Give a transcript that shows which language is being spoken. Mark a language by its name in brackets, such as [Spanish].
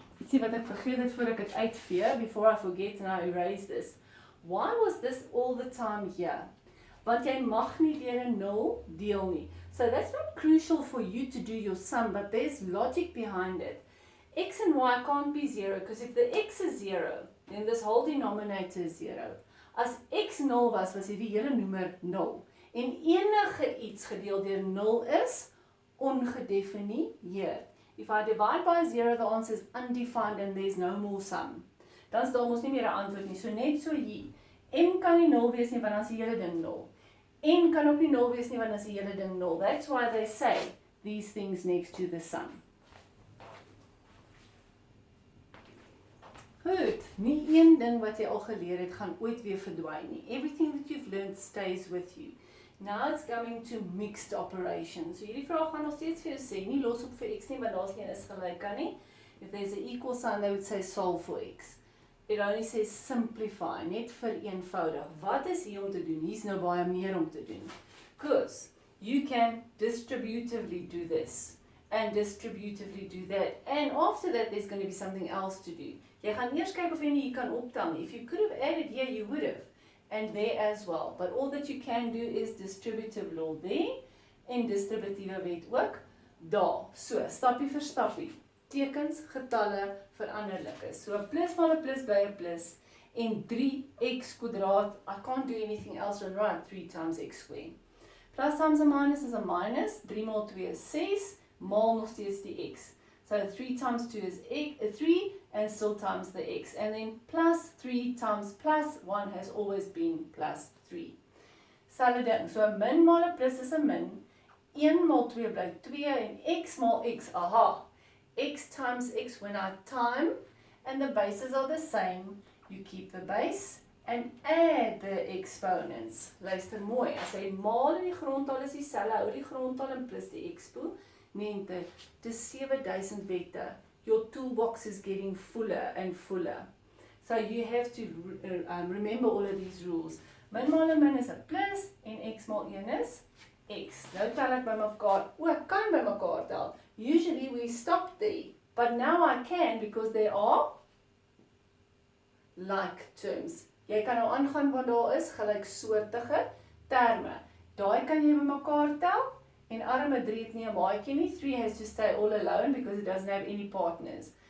[Afrikaans] See wat ek vergeet het voor ek het uitvee, [English] before I forget and I erase this. Why was this all the time here? [Afrikaans] Want jy mag nie deur 'n 0 deel nie. [English] So that's not crucial for you to do your sum, but there's logic behind it. X and y can't be 0, because if the x is 0, then this whole denominator is 0. [Afrikaans] As x 0 was hierdie hele noemer 0. En enige iets gedeel deur 0 is ongedefinieerd. [English] If I divide by 0, the answer is undefined and there's no more sum. [Afrikaans] Dan is daar mos nie meer 'n antwoord nie. So net so hier. M kan nie 0 wees nie, want dan is die hele ding 0. N kan ook nie 0 wees nie, want dan is die hele ding 0. [English] That's why they say these things next to the sum. [Afrikaans] Goed, nie een ding wat jy al geleer het, gaan ooit weer verdwyn nie. [English] Everything that you've learned stays with you. Now it's coming to mixed operations. [Afrikaans] So hierdie vraag gaan nog steeds vir jou sê, nie los op vir x nie, want daar's nie is gelyk aan nie. [English] If there's an equal sign, they would say solve for x. It only says simplify, [Afrikaans] net vereenvoudig. Wat is hier om te doen? Hier's nou baie meer om te doen. [English] Because you can distributively do this, and distributively do that. And after that, there's going to be something else to do. [Afrikaans] Jy gaan eers kyk of jy nie hier kan optel nie. [English] If you could have added here, you would have. And there as well. But all that you can do is distributive law there, [Afrikaans] en distributiewe wet ook daar. So, stappie vir stappie. Tekens, getalle, veranderlik is. So, 'n plus maal 'n plus bly 'n plus, en 3x kwadraat, [English] I can't do anything else than write 3 times x squared. Plus times a minus is a minus, [Afrikaans] 3 maal 2 is 6, maal nog steeds die x. [English] So 3 times 2 is 3, and still times the x. And then plus 3 times plus 1 has always been plus 3. [Afrikaans] Selfde ding. So 'n min maal 'n plus is 'n min. 1 maal 2 bly 2 en x maal x. Aha. [English] X times x when I time, and the bases are the same. You keep the base and add the exponents. [Afrikaans] Luister mooi. As jy maal en die grondtaal is dieselfde, hou die grondtaal en plus die expo. Mente, dis 7000 wette. [English] Your toolbox is getting fuller and fuller. So you have to remember all of these rules. [Afrikaans] Min maal 'n min is 'n plus en x maal 1 is x. Nou tel ek by mekaar. Ek kan by mekaar tel. [English] Usually we stop there, but now I can because there are like terms. [Afrikaans] Jy kan nou aangaan want daar is gelyksoortige terme. Daai kan jy by mekaar tel. En arme 3 het nie 'n maatjie nie. [English] 3 has to stay all alone because it doesn't have any partners.